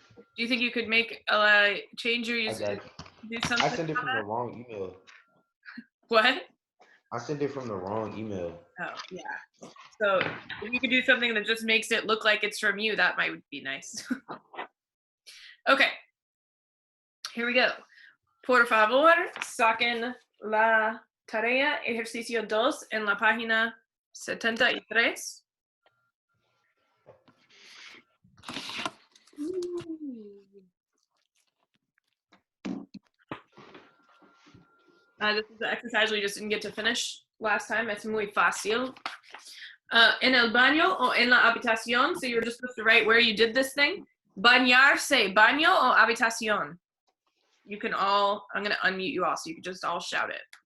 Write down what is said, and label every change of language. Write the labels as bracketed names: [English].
[English] Do you think you could make change your username? Do something? I sent it from the wrong email. What? I sent it from the wrong email. Oh, yeah. So if you could do something that just makes it look like it's from you, that might be nice. Okay. Here we go. [Spanish] Por favor, saquen la tarea ejercicio 2 en la página 73. [English] This is the exercise we just didn't get to finish last time. [Spanish] Es muy fácil. En el baño o en la habitación, [English] so you're just supposed to write where you did this thing. [Spanish] Bañarse, baño o habitación. [English] You can all, I'm going to unmute you all so you can just all shout it.